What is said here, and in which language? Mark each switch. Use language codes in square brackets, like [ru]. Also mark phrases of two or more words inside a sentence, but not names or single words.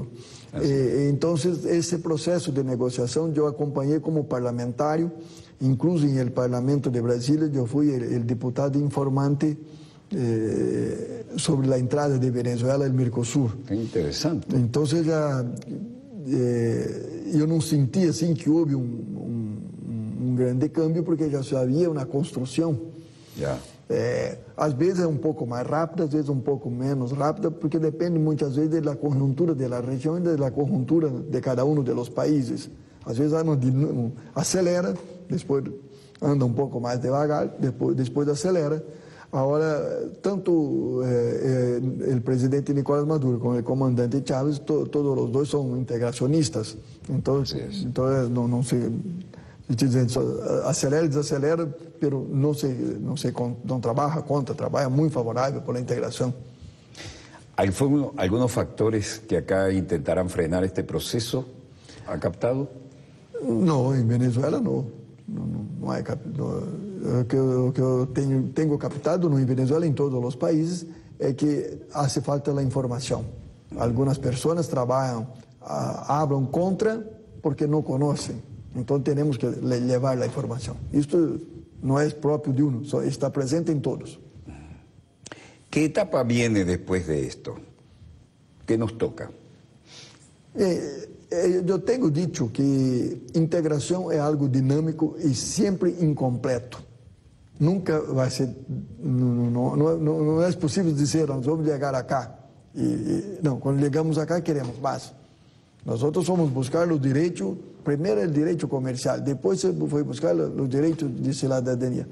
[es] Entonces, ese proceso de negociación yo acompañé como parlamentario, incluso en el Parlamento de Brasilia, yo fui el diputado informante sobre la entrada de Venezuela al Mercosur. Qué interesante. Entonces, yo no sentí [pt] assim que houve um grande câmbio, porque já havia uma construção. Às vezes é um pouco mais rápida, às vezes um pouco menos rápida, porque depende muitas vezes da conjuntura da região e da conjuntura de cada um dos países. Às vezes acelera, depois anda um pouco mais devagar, depois acelera. Agora, tanto o presidente Nicolás Maduro como o comandante Chávez, todos os dois são integracionistas. Então não se acelera e desacelera, mas não trabalha contra, trabalha muito favorável pela integração. [es] ¿Algunos factores que acá intentarán frenar este proceso? ¿Ha captado? [pt] Não, em Venezuela não. Não é o que eu tenho captado em Venezuela, em todos os países, é que [es] hace falta [pt] a informação. Algumas pessoas trabalham, hablam contra porque não conhecem. Então temos que levar a informação. Isto não é próprio de um, só está presente em todos. [es] ¿Qué etapa viene después de esto? ¿Qué nos toca? [pt] Eu tenho dito que integração é algo dinâmico e sempre incompleto. Nunca vai ser, não é possível dizer, nós vamos chegar acá. Não, quando chegamos acá queremos mais. Nós fomos buscar os direitos, primeiro o direito comercial, depois foi buscar os direitos de cidadania.